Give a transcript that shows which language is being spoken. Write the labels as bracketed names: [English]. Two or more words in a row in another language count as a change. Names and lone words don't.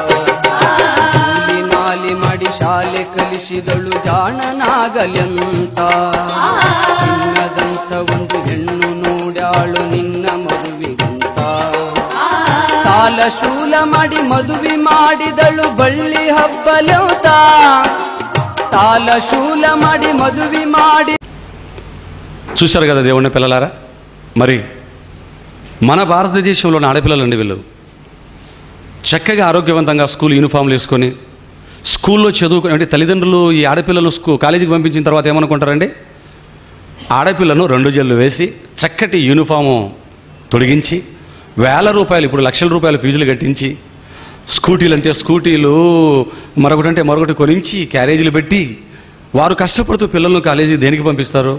[Kannada] ನಾಲಿ ಮಾಡಿ ಶಾಲೆ ಕಲಿಸಿದಳು ಜಾಣನಾಗಲೆಂತ ನಿನ್ನದಂತ ಒಂದು ಹೆಣ್ಣು ನೋಡ್ಯಾಳು ನಿನ್ನ ಮಗುವಿಗಿಂತ ಸಾಲ ಶೂಲ ಮಾಡಿ ಮದುವೆ ಮಾಡಿದಳು ಬಳ್ಳಿ ಹಬ್ಬಲೆಂತ ಸಾಲ ಶೂಲ ಮಾಡಿ ಮದುವೆ ಮಾಡಿ. [Telugu] చూశారు కదా దేవుని పిల్లలారా, మరి మన భారతదేశంలోని ఆడపిల్లలండి వీళ్ళు చక్కగా ఆరోగ్యవంతంగా స్కూల్ యూనిఫామ్లు వేసుకొని స్కూల్లో చదువుకుని, అంటే తల్లిదండ్రులు ఈ ఆడపిల్లలు కాలేజీకి పంపించిన తర్వాత ఏమనుకుంటారండి, ఆడపిల్లను 2 జల్లు వేసి చక్కటి యూనిఫాము తొడిగించి వేల రూపాయలు, ఇప్పుడు లక్షల రూపాయల ఫీజులు కట్టించి స్కూటీలు అంటే స్కూటీలు, మరొకటంటే మరొకటి కొనించి క్యారేజీలు పెట్టి వారు కష్టపడుతూ పిల్లలను కాలేజీ దేనికి పంపిస్తారు?